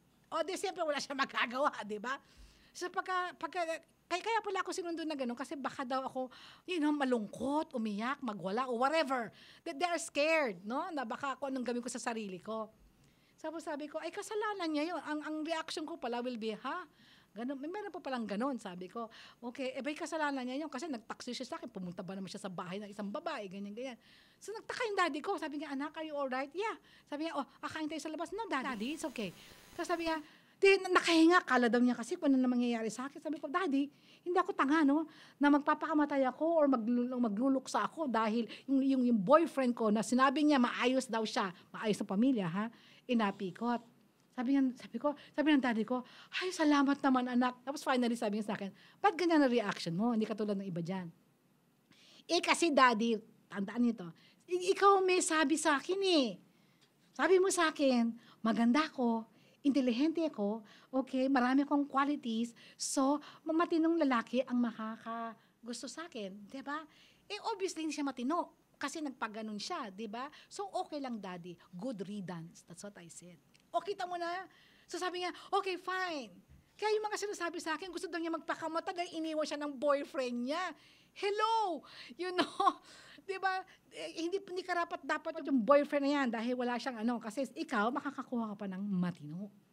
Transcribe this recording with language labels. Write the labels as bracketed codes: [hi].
[tl] O di siyempre wala siya magagawa, di ba? So kaya pala ako sinundo na gano'n kasi baka daw ako, malungkot, umiyak, magwala, or whatever. [en] That they are scared, [tl] no? Na baka ako anong gawin ko sa sarili ko. Sabi ko, ay kasalanan niya yun. Ang reaction ko pala will be, Ganun, meron pa palang gano'n, sabi ko. Okay, ba'y kasalanan niya yun kasi nagtaksi siya sa akin, pumunta ba naman siya sa bahay ng isang babae, ganyan. So nagtaka yung daddy ko, sabi niya, anak, [en] are you alright? Yeah. [tl] Sabi niya, akain tayo sa labas. [en] No, daddy, it's okay. [tl] Tapos sabi niya, nakahinga, kala daw niya kasi kung ano na mangyayari sa akin. Sabi ko, daddy, hindi ako tanga, no? Na magpapakamatay ako or magluluksa ako dahil yung boyfriend ko na sinabi niya maayos daw siya, maayos sa pamilya, inapikot. Sabi ng daddy ko, ay, salamat naman, anak. Tapos finally sabi niya sa akin, ba't ganyan ang reaction mo? Hindi katulad ng iba dyan. Kasi daddy, tandaan niyo to, ikaw may sabi sa akin eh. Sabi mo sa akin, maganda ko, intelihente ako, okay, marami akong qualities, so, matinong lalaki ang makakagusto sa akin, di ba? Obviously, hindi siya matino, kasi nagpaganon siya, di ba? [en] So, okay lang, daddy, good riddance, that's what I said. [tl] O, kita mo na, so sabi niya, okay, fine. Kaya yung mga sinasabi sa akin, gusto daw niya magpakamatay dahil iniwan siya ng boyfriend niya. Hello! Di ba? Hindi dapat yung boyfriend na yan dahil wala siyang kasi ikaw makakakuha ka pa ng matino.